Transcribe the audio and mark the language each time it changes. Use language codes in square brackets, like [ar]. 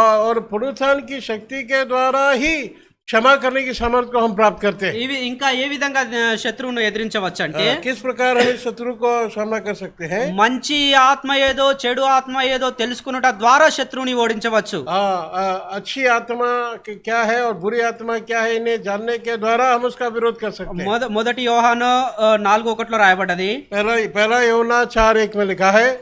[hi] और पुनरुत्थान की शक्ति के द्वारा ही क्षमा करने की सामर्थ्य को हम प्राप्त करते हैं. [te] ఇవి ఇంకా ఏ విధంగా శత్రువును ఎదిరించవచ్చు అంటే [hi] किस प्रकार हम शत्रु को सामना कर सकते हैं? [te] మంచి ఆత్మ ఏదో చెడు ఆత్మ ఏదో తెలుసుకున్నట ద్వారా శత్రువుని ఓడించవచ్చు. [hi] अच्छी आत्मा क्या है और बुरी आत्मा क्या है इन्हें जानने के द्वारा हम उसका विरोध कर सकते हैं. [te] మొదటి యోహాను 4:1 రాయబడ్డది. [hi] पहला యోనా 4:1 में लिखा है.